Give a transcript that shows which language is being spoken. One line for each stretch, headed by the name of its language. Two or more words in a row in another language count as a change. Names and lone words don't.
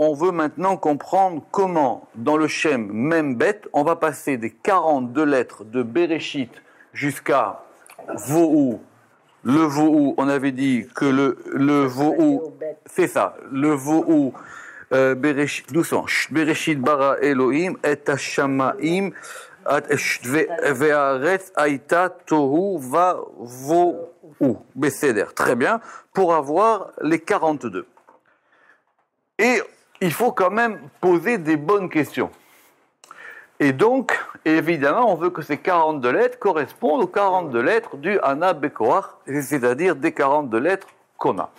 French: On veut maintenant comprendre comment, dans le Shem Membet, on va passer des 42 lettres de Bereshit jusqu'à Vohu. Le Vohu, on avait dit que le Vohu, c'est ça, le Vohu, Bereshit, doucement,
Hebrew: בראשית ברא אלהים את השמים והארץ היתה תהו ובהו בסדר.
French: Très bien, pour avoir les 42. Et il faut quand même poser des bonnes questions. Et donc, évidemment, on veut que ces 42 lettres correspondent aux 42 lettres du Hana Bekoach, c'est-à-dire des 42 lettres qu'on a.